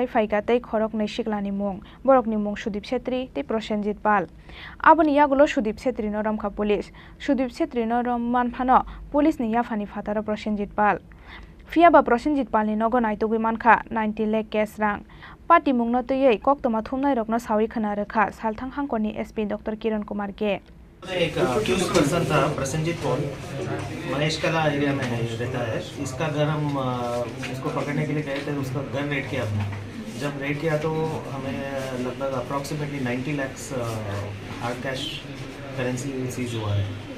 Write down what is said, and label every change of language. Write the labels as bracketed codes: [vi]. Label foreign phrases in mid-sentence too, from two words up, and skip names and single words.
[trp] फाइकाते खरकनै सिकलानि मुं बरकनि मुं सुदीप छेत्री ते प्रसेनजित पाल आबोनि यागुलो सुदीप छेत्रीनो रमखा पुलिस सुदीप छेत्रीनो रम मानफानो पुलिसनि याफानि फातार प्रसेनजित पाल फियाबा प्रसेनजित पालनि नगो नाइतुगै मानखा 90 लाख केस रां पातिमुंनो तयै कक्तमा थुमनाय रकनो सावै खोना रोखा सालथां हांकरनि एसपी डॉक्टर किरण कुमार के [hi] एक [en] accused person [hi] था प्रसेनजित पॉल महेश कला एरिया में रहता है इसका घर हम इसको पकड़ने के लिए गए थे उसका घर रेड किया हमने जब रेड किया तो हमें लगभग अप्रॉक्सीमेटली 90 लाख [en] hard cash currency seize [hi] हुआ है।